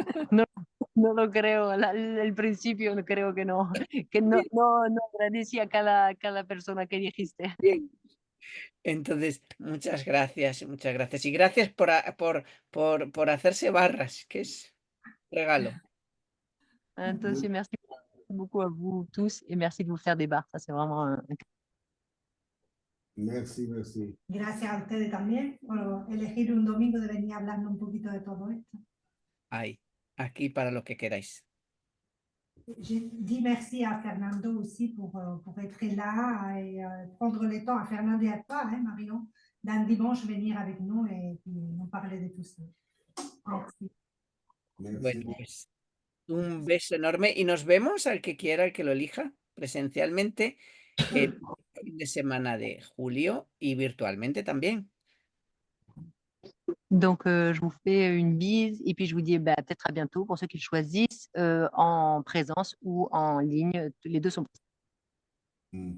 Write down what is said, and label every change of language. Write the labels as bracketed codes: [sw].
[es] No, no lo creo, el principio no creo que no agradecí a cada persona que dijiste. Bien. Entonces, muchas gracias, muchas gracias. Y gracias por hacerse barras, que es regalo. [fr] Entonces, merci beaucoup à vous tous et merci de vous faire des barres. Ça, c'est vraiment un Merci, merci. [es] Gracias a ustedes también por elegir un domingo de venir a hablarnos un poquito de todo esto. Ahí, aquí para lo que queráis. [fr] Je dis merci à Fernando aussi pour être là et prendre le temps à Fernando et à toi, hein, Marion, d'un dimanche venir avec nous et puis nous parler de tout ça. Merci. [es] Bueno, [fr] Merci. [es] pues un beso enorme y nos vemos al que quiera, al que lo elija, presencialmente el fin de semana de julio y virtualmente también. [fr] Donc, je vous fais une bise et puis je vous dis peut-être à bientôt pour ceux qui le choisissent en présence ou en ligne. Les deux sont possibles.